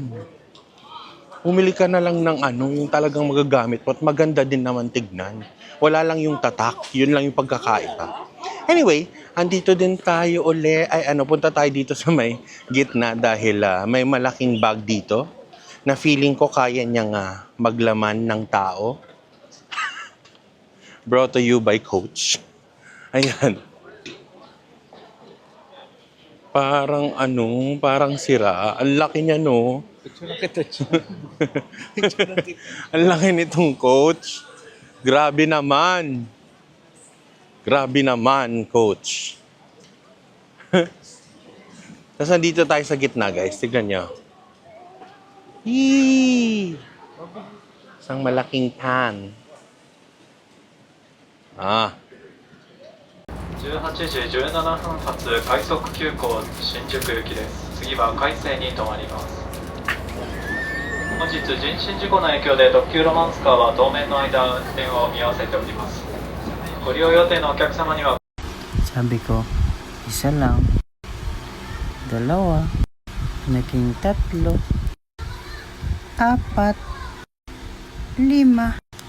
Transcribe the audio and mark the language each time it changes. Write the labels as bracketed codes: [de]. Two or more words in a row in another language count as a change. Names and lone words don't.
[tl] Pumili ka na lang ng yung talagang magagamit mo at maganda din naman tignan. Wala lang yung tatak, yun lang yung pagkakaiba. Anyway, andito din tayo punta tayo dito sa may gitna dahil may malaking bag dito na feeling ko kaya niyang maglaman ng tao. [en] Brought to you by Coach. [tl] Ayan. Parang sira. Ang laki niya, no? Ang laki nitong Coach. Grabe naman. Grabe naman, Coach. Tapos nandito tayo sa gitna, guys. Tignan nyo. Yee! Isang malaking pan. [ja] 18 時17分発快速急行新宿行きです。次は海星に停まります。本日人身事故の影響で特急ロマンスカーは当面の間運転を見合わせております。ご利用予定のお客様には [tl] Sabi ko, isa lang, dalawa, naging tatlo, apat, lima.